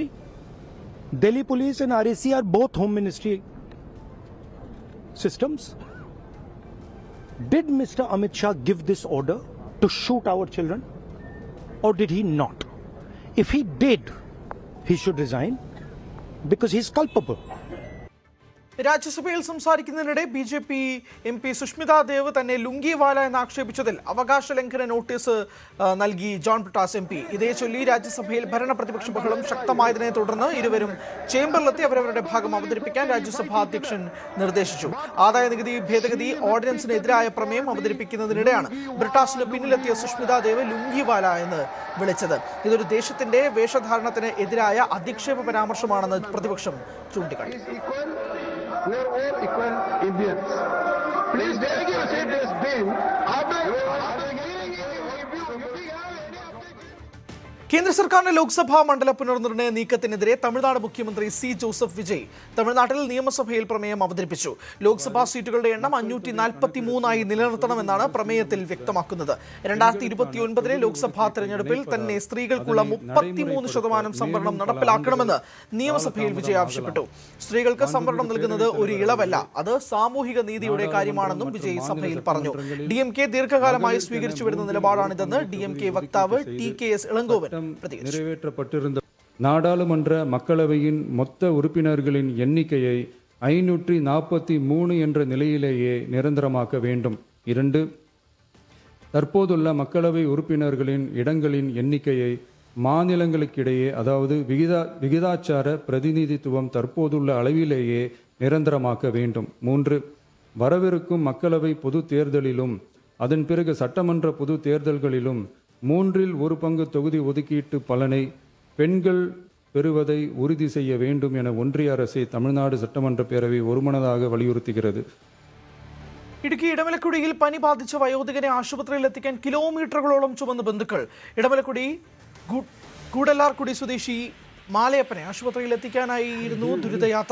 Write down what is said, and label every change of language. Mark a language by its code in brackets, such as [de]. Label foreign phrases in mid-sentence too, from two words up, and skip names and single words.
[en] Delhi Police and RAC are both Home Ministry systems. Did Mr. Amit Shah give this order to shoot our children, or did he not? If he did, he should resign because he's culpable. [ml] രാജ്യസഭയിൽ സംസാരിക്കുന്നതിനിടെ BJP MP സുഷ്മിത ദേവ് തന്നെ ലുങ്കിവാല എന്ന് ആക്ഷേപിച്ചതിൽ അവകാശ ലംഘന നോട്ടീസ് നൽകി ജോൺ ബ്രിട്ടാസ് MP. ഇതേ ചൊല്ലി രാജ്യസഭയിൽ ഭരണപ്രതിപക്ഷ ബഹളം ശക്തമായതിനെ തുടർന്ന് ഇരുവരും ചേംബറിലെത്തി അവരവരുടെ ഭാഗം അവതരിപ്പിക്കാൻ രാജ്യസഭാ അധ്യക്ഷൻ നിർദ്ദേശിച്ചു. ആദായ നികുതി ഭേദഗതി ഓർഡിനൻസിനെതിരായ പ്രമേയം അവതരിപ്പിക്കുന്നതിനിടെയാണ് ബ്രിട്ടാസിന് പിന്നിലെത്തിയ സുഷ്മിത ദേവ് ലുങ്കിവാല എന്ന് വിളിച്ചത്. ഇതൊരു ദേശത്തിന്റെ വേഷധാരണത്തിന് എതിരായ അധിക്ഷേപ പരാമർശമാണെന്ന് പ്രതിപക്ഷം ചൂണ്ടിക്കാട്ടി. [en] We are all equal Indians. Please take your seat as been. [ml] കേന്ദ്ര സർക്കാരിന്റെ ലോക്സഭാ മണ്ഡല പുനർനിർണയ നീക്കത്തിനെതിരെ തമിഴ്നാട് മുഖ്യമന്ത്രി C. ജോസഫ് വിജയ് തമിഴ്നാട്ടിൽ നിയമസഭയിൽ പ്രമേയം അവതരിപ്പിച്ചു. ലോക്സഭാ സീറ്റുകളുടെ എണ്ണം 543 നിലനിർത്തണമെന്നാണ് പ്രമേയത്തിൽ വ്യക്തമാക്കുന്നത്. 2029 ലോക്സഭാ തെരഞ്ഞെടുപ്പിൽ തന്നെ സ്ത്രീകൾക്കുള്ള 33% സംവരണം നടപ്പിലാക്കണമെന്ന് നിയമസഭയിൽ വിജയ് ആവശ്യപ്പെട്ടു. സ്ത്രീകൾക്ക് സംവരണം നൽകുന്നത് ഒരു ഇളവല്ല, അത് സാമൂഹിക നീതിയുടെ കാര്യമാണെന്നും വിജയ് സഭയിൽ പറഞ്ഞു. DMK ദീർഘകാലമായി സ്വീകരിച്ചു വരുന്ന നിലപാടാണിതെന്ന് DMK വക്താവ് TKS ഇളങ്കോവൻ [ta] நிறைவேற்றப்பட்டிருந்த நாடாளுமன்ற மக்களவையின் மொத்த உறுப்பினர்களின் எண்ணிக்கையை 543 என்ற நிலையிலேயே நிரந்தரமாக்க வேண்டும். 2. தற்போதுள்ள மக்களவை உறுப்பினர்களின் இடங்களின் எண்ணிக்கையை மாநிலங்களுக்கிடையே அதாவது விகிதாச்சார பிரதிநிதித்துவம் தற்போதுள்ள அளவிலேயே நிரந்தரமாக்க வேண்டும். 3. வரவிருக்கும் மக்களவை பொது தேர்தலிலும் அதன் பிறகு சட்டமன்ற பொது தேர்தல்களிலும் 1/3 தொகுதி ஒதுக்கீட்டு பலனை பெண்கள் பெறுவதை உறுதி செய்ய வேண்டும் என ஒன்றிய அரசை தமிழ்நாடு சட்டமன்ற பேரவை ஒருமனதாக வலியுறுத்துகிறது. [ml] ഇടുക്കി ഇടമലക്കുടിയിൽ പനി ബാധിച്ച വയോധികനെ ആശുപത്രിയിൽ എത്തിക്കാൻ കിലോമീറ്ററുകളോളം ചുമന്ന ബന്ധുക്കൾ. ഇടമലക്കുടി കൂടലാർകുടി സ്വദേശി മാലയപ്പനെ ആശുപത്രിയിൽ എത്തിക്കാനായിരുന്നു ദുരിതയാത്ര.